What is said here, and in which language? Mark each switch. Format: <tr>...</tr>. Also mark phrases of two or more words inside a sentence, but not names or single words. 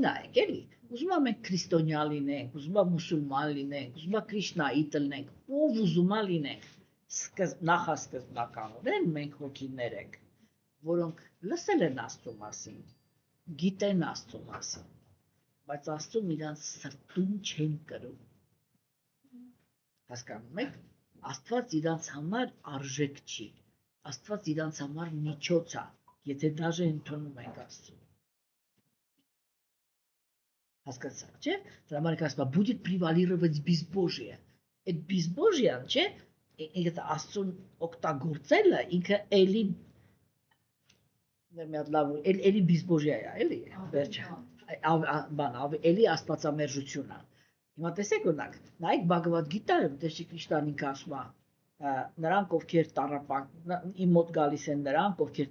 <hy>նայեք, էլի, ուզում եմ մենք քրիստոնյա լինենք, ուզում եմ մուսուլման լինենք, ուզում եմ Քրիշնայի տնենք, ով ուզում է լինենք։ Նախասկզբնականորեն մենք հոգիներ ենք, որոնք լսել են Աստծո մասին, գիտեն Աստծո մասին, բայց Աստծուն իրանց սրտում չեն կրում։ Հասկանում եք, Աստված իրանց համար արժեք չի, Աստված իրանց համար միջոց է, եթե դաժե ընդունում ենք Աստծուն։ Հասկացաք, չէ՞։ Դրա համար ասում է,</hy> <ru>будет превалировать безбожие։</ru> <hy>Այդ безбожիան, չէ՞, ինքը Աստծուն օգտագործելը ինքը էլի մի հատ լավ էլի безбожие է, էլի, վերջը, էլի աստվածամերժություն է։ Հիմա տեսեք օրինակ, նայեք Bhagavad Gita-ում, Տեր Քրիշտան ինքը ասում է, նրանք ովքեր տառապան, իմ մոտ գալիս են նրանք, ովքեր</hy>